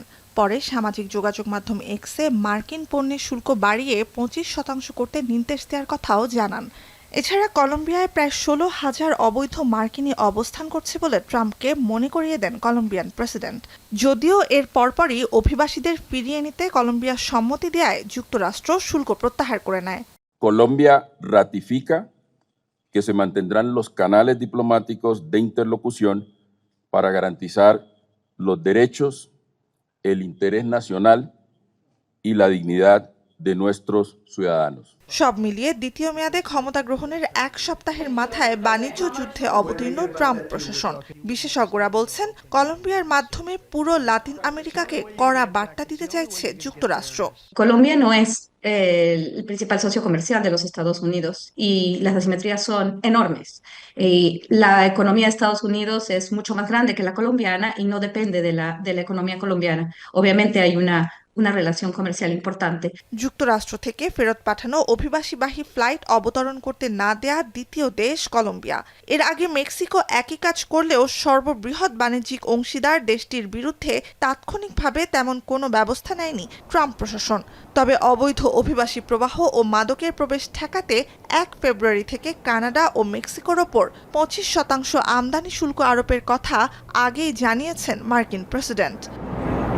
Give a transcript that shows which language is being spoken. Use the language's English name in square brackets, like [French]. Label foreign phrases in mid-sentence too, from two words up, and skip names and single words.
[Bangla] পরে সামাজিক যোগাযোগ মাধ্যম এক্সে মার্কিন পণ্যের শুল্ক বাড়িয়ে 25% করতে নির্দেশ দেওয়ার কথাও জানান। এছাড়া কলম্বিয়ায় প্রায় 16,000 অবৈধ মার্কিনী অবস্থান করছে বলে ট্রাম্পকে মনে করিয়ে দেন কলম্বিয়ান প্রেসিডেন্ট। যদিও এর পরপরই অভিবাসীদের ফিরিয়ে নিতে কলম্বিয়া সম্মতি দেয়ায় যুক্তরাষ্ট্র শুল্ক প্রত্যাহার করে নেয়। [Spanish] Colombia ratifica que se mantendrán los canales diplomáticos de interlocución para garantizar los derechos, el interés nacional y la dignidad de nuestros ciudadanos. [Bangla] সব মিলিয়ে দ্বিতীয় মেয়াদে ক্ষমতা গ্রহণের এক সপ্তাহের মাথায় বাণিজ্য যুদ্ধে অবতীর্ণ ট্রাম্প প্রশাসন। বিশেষজ্ঞরা বলছেন, কলম্বিয়ার মাধ্যমে পুরো লাতিন আমেরিকাকে কড়া বার্তা দিতে চাইছে যুক্তরাষ্ট্র। [Spanish] Colombia no es el principal socio comercial de los Estados Unidos y las asimetrías son enormes. La economía de Estados Unidos es mucho más grande que la colombiana y no depende de la economía colombiana. Obviamente hay una relación comercial importante. [Bangla] যুক্তরাষ্ট্র থেকে ফেরত পাঠানো অভিবাসীবাহী ফ্লাইট অবতরণ করতে না দেয়া দ্বিতীয় দেশ কলম্বিয়া। এর আগে মেক্সিকো একই কাজ করলেও সর্ববৃহৎ বাণিজ্যিক অংশীদার দেশটির বিরুদ্ধে তাৎক্ষণিকভাবে তেমন কোনো ব্যবস্থা নেয়নি ট্রাম্প প্রশাসন। তবে অবৈধ অভিবাসী প্রবাহ ও মাদকের প্রবেশ ঠেকাতে 1 ফেব্রুয়ারি থেকে কানাডা ও মেক্সিকোর ওপর 25% আমদানি শুল্ক আরোপের কথা আগেই জানিয়েছেন মার্কিন প্রেসিডেন্ট।